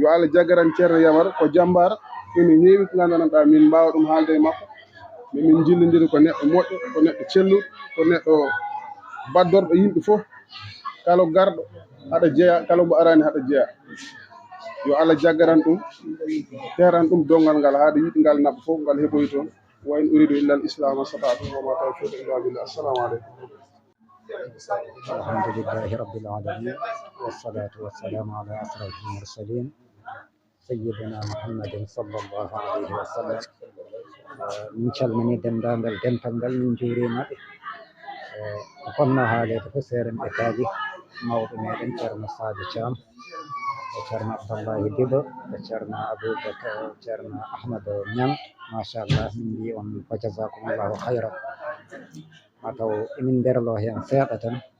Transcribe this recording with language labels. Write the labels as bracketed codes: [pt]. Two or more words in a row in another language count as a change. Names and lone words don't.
[ff] Allah jaggaran Ceerno Yamar ko jambar ene heewi ko gandanɗa min mbawa ɗum haalde e makko min jillidiri ko neɗɗo moƴƴo ko neɗɗo celluɗo ko neɗɗo baddorɗo yimɓe fof kala garɗo haɗa jeeya kala mo arani haɗa jeeya yo Allah jaggaran ɗum teran ɗum dongal ngal haade yiɗi ngal naɓa fof ngal heɓoy toon [ar] و إن أريد إلا الإصلاح استطعت و ما توفيقي إلا بالله السلام عليكم الحمد لله رب العالمين والصلاة والسلام على أشرف المرسلين سيدنا محمد صلى الله عليه وسلم [ff] من calmini dendagal dental ngal min juurimaɓe ko fonno haalede fof seeren ɓe kaaji mawɓe meɗen ceerno Sadio Thiam e ceerno Abdallahi Diba e ceerno Aboubacar ceerno Ahmadou Niang machallah min mbi on fa [ar] جزاكم الله خيرا [ff] mataw emin berlo hen seeɗa tan